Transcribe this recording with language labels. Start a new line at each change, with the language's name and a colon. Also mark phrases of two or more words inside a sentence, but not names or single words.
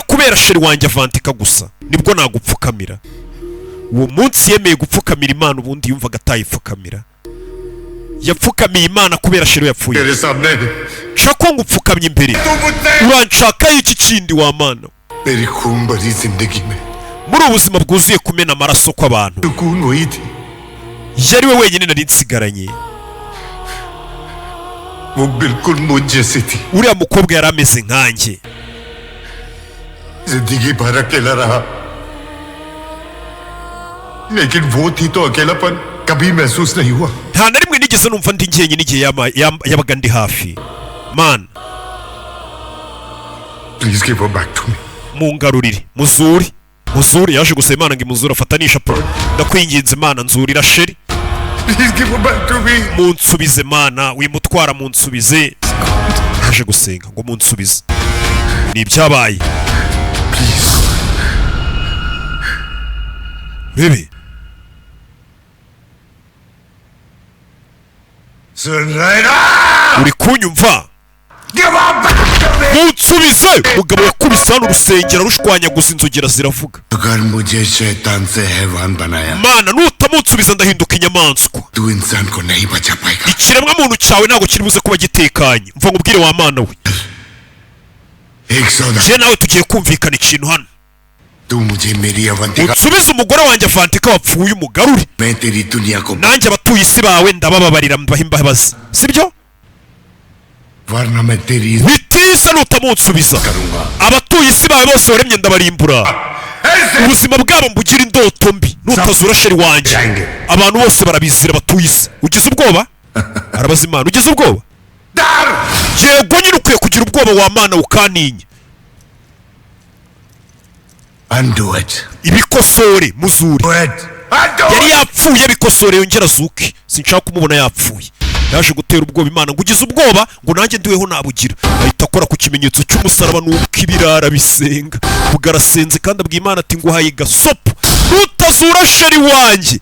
Kinyarwanda: kubera sheri wanjye Avantika gusa nibwo nagupfukamira uwo munsi yemeye gupfukamira Imana ubundi yumvaga atayipfukamira yapfukamiye Imana kubera sheri yapfuye Chaco ngupfukamye imbere uranshaka iki kindi wa Mana muri ubuzima bwuzuye kumena amaraso kw'abantu yari we wenyine nari nsigaranye uriya mukobwa yari ameze nkanjye
Hindi: जिंदगी भर अकेला रहा, लेकिन वो थी तो अकेलापन कभी महसूस नहीं हुआ।
Kinyarwanda: nta na rimwe nigeze numva ndi njyenyine igihe yabaga ndi hafi.
English: Man, Please give her back to me.
Kinyarwanda: mungarurire muzuri yaje gusaba Imana ngo imuzure afatanisha pro. Ndakwinginze Imana nzurira sheri,
English: Please give her back to me.
Kinyarwanda: munsubize Mana, wimutwara munsubize. Yaje gusenga ngo munsubize. Ni ibyabaye. Please. Bebe, Sunrayna! uri kunyumva?
English: Give her back to me.
Kinyarwanda: Munsubize! Mugabo yakubise hano urusengero rushwanyaguza inzogera ziravuga.
Hindi: अगर मुझे शैतान से हैवान बनाया,
Kinyarwanda: Mana, nutamunsubiza ndahinduka inyamaswa.
Hindi: तू इंसान को नहीं बचा पाएगा।
Kinyarwanda: Ikiremwa muntu cyawe ntabwo kiri buze kuba gitekanye. Mva nkubwire wa Mana we.
Hindi: एक सौदा,
Kinyarwanda: Je nawe tugiye kumvikana ikintu hano.
Hindi: तू मुझे मेरी अवंतिका,
Kinyarwanda: Unsubize umugore wanjye Avantika wapfuye umugarure.
Hindi: मैं तेरी दुनिया को,
Kinyarwanda: Nanjye abatuye isi bawe ndabababarira mbaha imbabazi. Sibyo?
Hindi: वरना मैं तेरी
Kinyarwanda: Bitisa nutamunsubiza.
Hindi: करूंगा।
Kinyarwanda: Abatuye isi bawe bose waremye ndabarimbura. Ubuzima bwabo mbugira indoto mbi. Nutazura sheri wanjye. Abantu bose barabizira batuye isi. Ugize ubwoba? Arabaza Imana, ugize ubwoba? Yego nyine ukwiye kugira ubwoba wa Mana ukantinya.
English: Undo it.
Kinyarwanda: Ibikosore muzuri.
English: Do it. Undo
Kinyarwanda: Yari it. yapfuye bikosore yongera azuke. Sinshaka kumubona yapfuye. Yaje gutera ubwoba Imana ngo ugize ubwoba ngo nanjye ndiweho nabugira. Ahita akora ku kimenyetso cy'umusaraba nuko ibirara bisenga. Bugarasenze kandi abwiye Imana ati nguhaye gasopo. Nutazura sheri wanjye.